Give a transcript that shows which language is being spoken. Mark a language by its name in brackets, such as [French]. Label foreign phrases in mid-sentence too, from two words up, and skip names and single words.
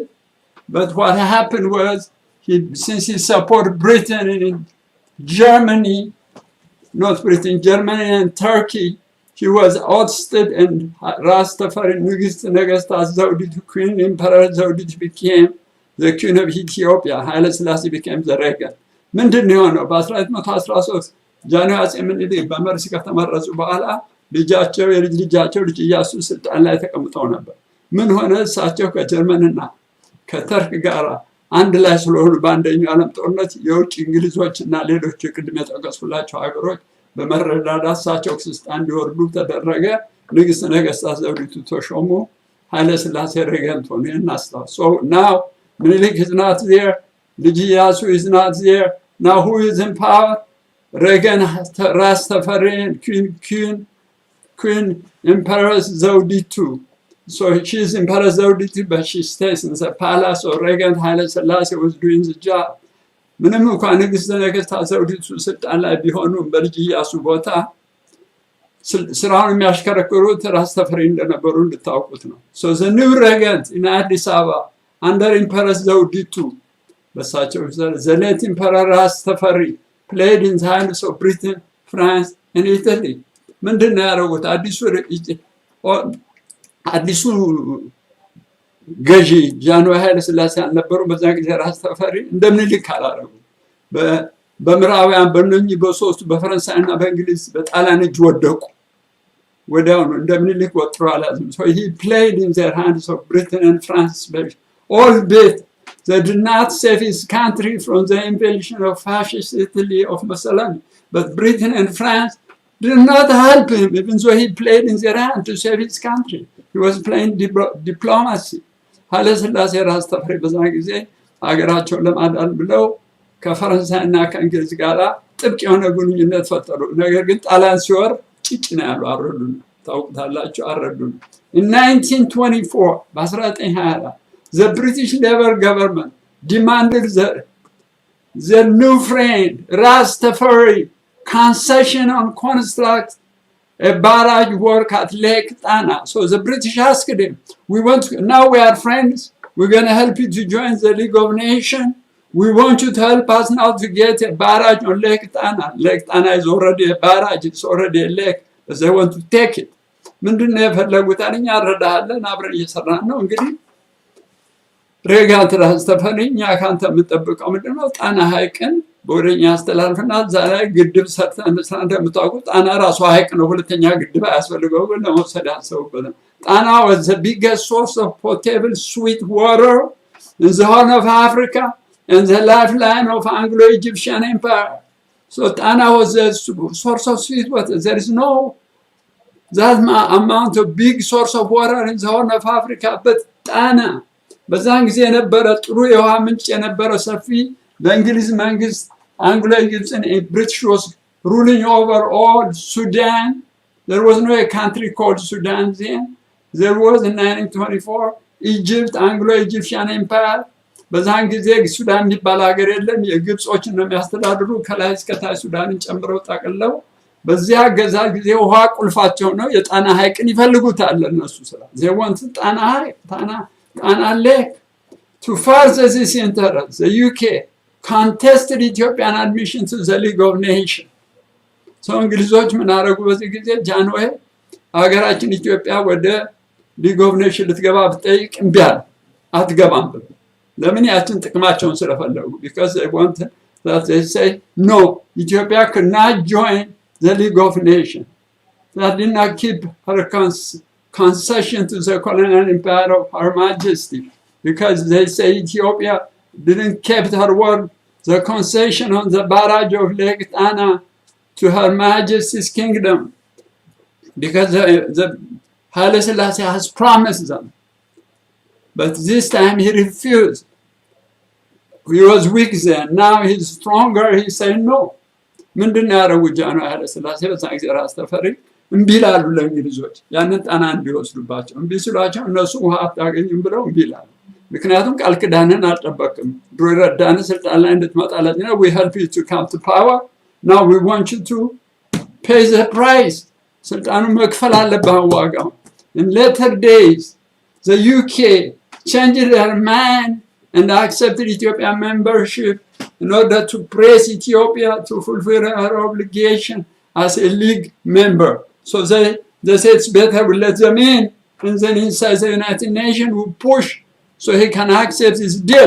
[English] But what happened was, since he supported Britain and Germany, not Britain, Germany and Turkey, he was ousted, and Rastafari Zawditu, Queen Emperor Zawditu, became the Queen of Ethiopia. Haile Selassie became the regal. [Amharic] ምንድን ነው የሆነው? በ1913 ጃንሆይ አፄ ምኒልክ በመርሲ ከተመረጡ በኋላ ልጃቸው የልጅ ልጃቸው ልጅ ኢያሱ ስልጣን ላይ ተቀምጠው ነበር። ምን ሆነ? እሳቸው ከጀርመንና ከተርክ ጋር አንድ ላይ ስለሆኑ በአንደኛው ዓለም ጦርነት የውጭ እንግሊዞችና ሌሎች ቅድም የጠቀስኩላቸው ሀገሮች በመረዳዳት እሳቸው ከስልጣን እንዲወርዱ ተደረገ። ንግስት ነገስታት ዘውዲቱ ተሾሙ። ኃይለ ሥላሴ ሬገንት ሆኑ። ይህን አስታውስ። [English] So now Minilik is not there. Liji Iyasu is not there. Now who is in power? Regan, Rastafari, and Queen Empress Zawditu. So she is Empress Zawditu, but she stays in the palace. So Regan Haile Selassie was doing the job. [Amharic] ምንም እንኳን ንግስት ነገስታት ዘውዲቱ ስልጣን ላይ ቢሆኑም በልጅ ኢያሱ ቦታ ስራውን የሚያሽከረክሩት ራስተፈሪ እንደነበሩ እንድታውቁት ነው። [English] So the new regent in Addis Ababa under Empress Zawditu, በሳቸው the late Emperor Rastafari played in the hands of Britain, France and Italy. [Amharic] ምንድን ነው ያደረጉት? አዲሱ ገዢ ጃንሆይ ኃይለ ሥላሴ አልነበሩ። በዛ ጊዜ ራስተፈሪ እንደምንልክ አላረጉ። በምዕራባውያን በእነኚህ በሶስቱ በፈረንሳይና በእንግሊዝ በጣሊያን እጅ ወደቁ። ወዲያውኑ እንደምንልክ ወጥሮ አላዝም። [English] So he played in their hands of Britain and France. Albeit they did not save his country from the invasion of fascist Italy of Mussolini, but Britain and France did not help him, even though he played in their hand to save his country. He was playing diplomacy. [Amharic] ኃይለ ሥላሴ ራስተፈሪ በዛን ጊዜ ሀገራቸውን ለማዳን ብለው ከፈረንሳይና ከእንግሊዝ ጋር ጥብቅ የሆነ ግንኙነት ፈጠሩ። ነገር ግን ጣሊያን ሲወር ጭጭ ነው ያሉ፣ አረዱን። ታውቁታላችሁ፣ አረዱን። In 1924, በ1924 [English] the British Labour government demanded their new friend Rastafari concession on construct a barrage work at Lake Tana. So the British asked him, now we are friends, we're going to help you to join the League of Nations. We want you to help us now to get a barrage on Lake Tana. Lake Tana is already a barrage, it's already a lake, but they want to take it. [Amharic] ምንድን ነው የፈለጉት? እኛ እንረዳሃለን፣ አብረን እየሰራን ነው። እንግዲህ ሬጋት ራስተፈሪ እኛ ካንተ የምንጠብቀው ምንድን ነው? ጣና ሐይቅን በወደኛ አስተላልፍና እዛ ላይ ግድብ ሰርተን እንደምታውቁት ጣና ራሱ ሐይቅ ነው። ሁለተኛ ግድብ አያስፈልገው፣ ግን ለመውሰድ ያሰቡበት ነው። ጣና [English] was the biggest source of potable sweet water in the Horn of Africa and the lifeline of Anglo-Egyptian Empire. So Tana was the source of sweet water. There is no that amount of big source of water in the Horn of Africa, but Tana [Amharic] በዛን ጊዜ የነበረ ጥሩ የውሃ ምንጭ የነበረ ሰፊ በእንግሊዝ መንግስት [English] Anglo-Egyptian British was ruling over all Sudan. There was no country called Sudan then. There was in 1924 Egypt, Anglo-Egyptian Empire. [Amharic] በዛን ጊዜ ሱዳን የሚባል ሀገር የለም። የግብጾችን ነው የሚያስተዳድሩ። ከላይ እስከ ታች ሱዳንን ጨምረው ጠቅልለው በዚያ አገዛዝ ጊዜ ውሃ ቁልፋቸው ነው። የጣና ሐይቅን ይፈልጉታል እነሱ ስራ [English] they want [Amharic] ጣና ሐይቅ ጣና [English] ሌክ to further this interest the UK contested Ethiopian admission to the League of Nations so [Amharic] እንግሊዞች ምን አደረጉ በዚህ ጊዜ ጃንሆይ ሀገራችን ኢትዮጵያ ወደ ሊግ ኦፍ ኔሽን ልትገባ ብትጠይቅ እምቢ አለ አትገባም ብሎ ለምን ያችን ጥቅማቸውን ስለፈለጉ [English] because they want that they say no Ethiopia could not join the League of Nations that did not keep her concession to the colonial empire of Her Majesty because they say Ethiopia didn't keep her word the concession on the barrage of Lake Tana to Her Majesty's kingdom because the Haile Selassie has promised them. But this time he refused. He was weak then. Now he's stronger. He said no. [Amharic] ምንድን ያደረጉ ጃንሆይ ኃይለ ሥላሴ በዛን ጊዜ ራስ ተፈሪ እምቢ ይላሉ ለእንግሊዞች ያንን ጣና እንዲወስዱባቸው እምቢ ሲሏቸው እነሱ ውሃ አታገኙም ብለው እምቢ ይላሉ። ምክንያቱም ቃል ኪዳንን አልጠበቅም። ድሮ ረዳን ስልጣን ላይ እንድትመጣለት ነው [English] we help you to come to power now we want you to pay the price [Amharic] ስልጣኑን መክፈል አለብህ ዋጋው. [English] In later days the UK changed their mind and accepted Ethiopian membership in order to press Ethiopia to fulfill her obligation as a league member. So they said it's better we let them in and then inside the United Nations we push so he can accept this deal.